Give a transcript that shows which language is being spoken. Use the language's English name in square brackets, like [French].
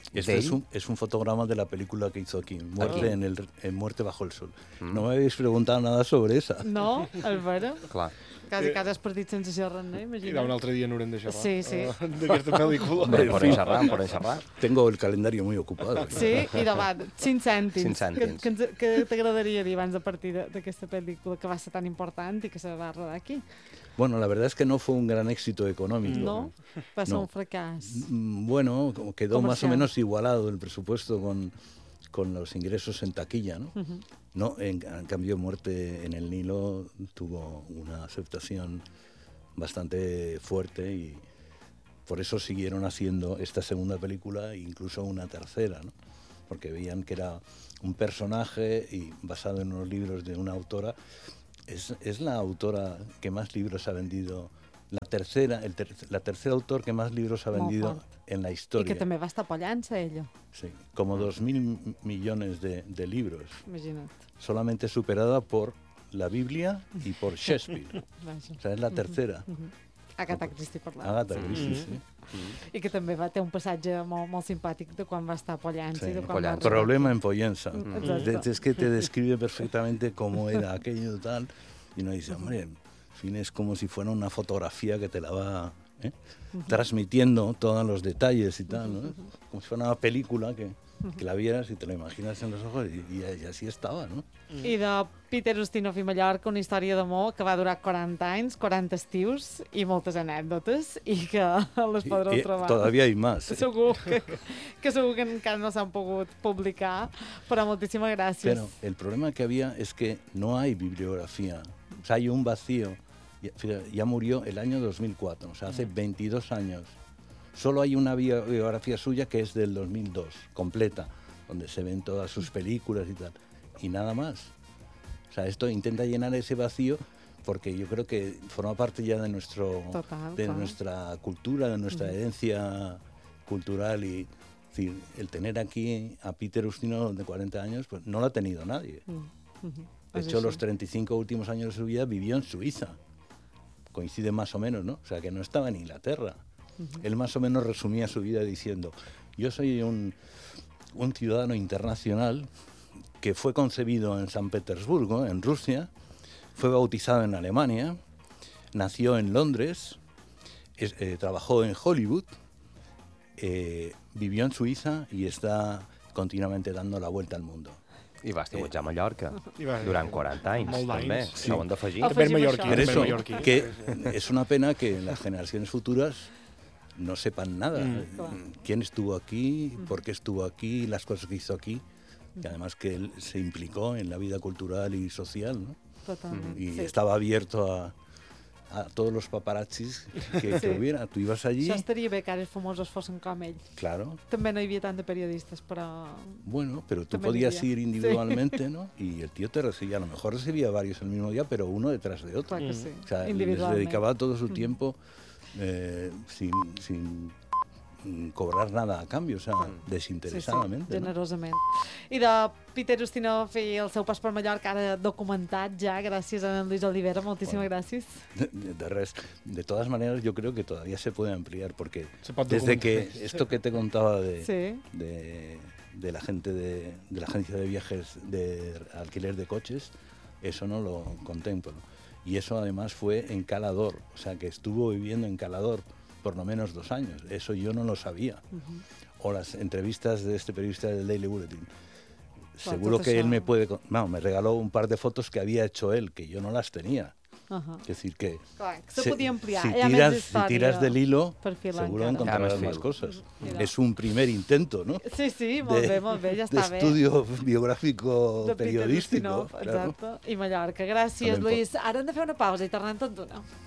[Spanish] Este es un fotograma de la película que hizo aquí, en Muerte bajo el Sol. Mm. No me habéis preguntado nada sobre esa. No, al vera. Claro. [Catalan] Quasi que has perdit sense xerrar, no? Imagina. I un altre dia no haurem de xerrar. Sí, sí. D'aquesta pel·lícula. Por enxerrar. [Spanish] Tengo el calendario muy ocupado. [Catalan] Sí, i davant, 5 cèntims. 5 cèntims. Què t'agradaria dir abans de partir d'aquesta pel·lícula que va ser tan important i que se va rodar aquí? [Spanish] Bueno, la verdad es que no fue un gran éxito económico. [Catalan] No, va ser un fracàs. [Spanish] Bueno, quedó comercial. Más o menos igualado el presupuesto con con los ingresos en taquilla, ¿no? Uh-huh. No, en cambio, Muerte en el Nilo tuvo una aceptación bastante fuerte y por eso siguieron haciendo esta segunda película e incluso una tercera, ¿no? Porque veían que era un personaje y basado en unos libros de una autora. Es la autora que más libros ha vendido, la tercera autor que más libros ha vendido en la historia. [Catalan] I que també va estar pollant-se, ella. [Spanish] Sí, como 2.000 millones de libros. [Catalan] Imagina't. [Spanish] Solamente superada por la Biblia y por Shakespeare. O sea, es la tercera. [Catalan] Agatha Christie, parlant. Agatha Christie, sí. I que també va té un passatge molt, molt simpàtic de quan va estar a Pollença. Sí, de quan [Spanish] Pollença. Problema en Pollença. Mm-hmm. És que te describe perfectamente cómo era aquello tal. Y uno dice, hombre, en fin, es como si fuera una fotografía que te la va transmitiendo todos los detalles y tal, ¿no? Como si fuera una película que la vieras y te la imaginas en los ojos y así estaba, ¿no? [Catalan] I de Peter Ustinov i Mallorca, una història d'amor que va durar 40 anys, 40 estius i moltes anècdotes i que les podreu trobar. [Spanish] Todavía hay más. [Catalan] Segur que encara no s'han pogut publicar, però moltíssimes gràcies. [Spanish] Bueno, el problema que había es que no hay bibliografía. O sea, hay un vacío. Ya murió el año 2004, o sea, hace 22 años. Solo hay una biografía suya que es del 2002, completa, donde se ven todas sus películas y tal, y nada más. O sea, esto intenta llenar ese vacío porque yo creo que forma parte ya de nuestro, nuestra cultura, de nuestra herencia cultural. Y es decir, el tener aquí a Peter Ustinov de 40 años, pues no lo ha tenido nadie. De hecho, los 35 últimos años de su vida vivió en Suiza. Coincide más o menos, ¿no? O sea, que no estaba en Inglaterra. Uh-huh. Él más o menos resumía su vida diciendo, yo soy un ciudadano internacional que fue concebido en San Petersburgo, en Rusia, fue bautizado en Alemania, nació en Londres, trabajó en Hollywood, vivió en Suiza y está continuamente dando la vuelta al mundo. [Catalan] I va estar a Mallorca durant 40 anys, també. Sí. Ho hem d'afegir. També en mallorquí. Per això, que és una pena que les generacions futures no [Spanish] sepan nada. ¿Quién estuvo aquí? ¿Por qué estuvo aquí? ¿Las cosas que hizo aquí? Y además que él se implicó en la vida cultural y social, ¿no? Totalmente. Y estaba abierto a todos los paparazzis que hubiera. Tú ibas allí... [Catalan] Això estaria bé que ara els famosos fossin com ell. [Spanish] Claro. [Catalan] També no hi havia tant de periodistes, però... [Spanish] Bueno, pero tú podías ir individualmente, sí. ¿No? Y el tío te recibía. A lo mejor recibía varios el mismo día, pero uno detrás de otro. Claro que sí. O sea, individualmente. Les dedicaba todo su tiempo... sin cobrar nada a cambio, o sea, desinteresadamente. [Catalan] Sí, sí, generosament. No? I de Peter Ustinov i el seu pas per Mallorca, ara documentat ja, gràcies a en Luis Olivera, moltíssimes gràcies. De res. [Spanish] De todas maneras, yo creo que todavía se puede ampliar, porque desde que esto que te contaba de la gente de la agencia de viajes de alquiler de coches, eso no lo contemplo. Y eso además fue en Calador, o sea que estuvo viviendo en Calador por lo menos 2 años. Eso yo no lo sabía. Uh-huh. O las entrevistas de este periodista del Daily Bulletin. Seguro que él me puede... Bueno, me regaló un par de fotos que había hecho él, que yo no las tenía. Uh-huh. Es decir, que... Claro, se podía ampliar. Si tiras del hilo, seguro encontrarás más cosas. Mira. Es un primer intento, ¿no? [Catalan] Sí, sí, molt bé, [Spanish] ya está bien. De estudio biográfico periodístico. Exacto, claro. [Catalan] I Mallorca. Gràcies, Luis. Ara hem de fer una pausa i tornem tot d'una.